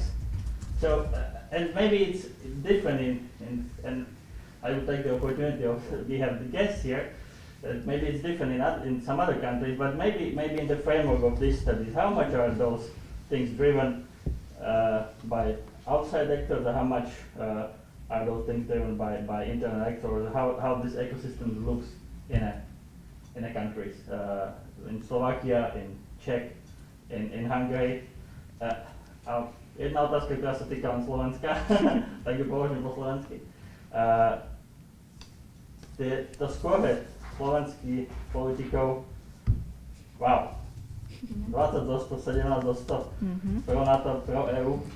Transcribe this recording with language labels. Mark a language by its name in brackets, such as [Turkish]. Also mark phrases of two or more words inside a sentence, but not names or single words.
[English] So, and maybe it's different and I would take the opportunity of, we have the guests here, that maybe it's different in some other countries, but maybe in the framework of these studies, how much are those things driven by outside actors, or how much are those things driven by internal actors, how this ecosystem looks in a countries, in Slovakia, in Czech, in Hungary. [Slovak] Jedna otázka, ktorá sa týka len Slovenska, tak ju položím po slovensky. To skôre slovenských politikov, wow, 20 do 100, 17 do 100, pro NATO, pro EU.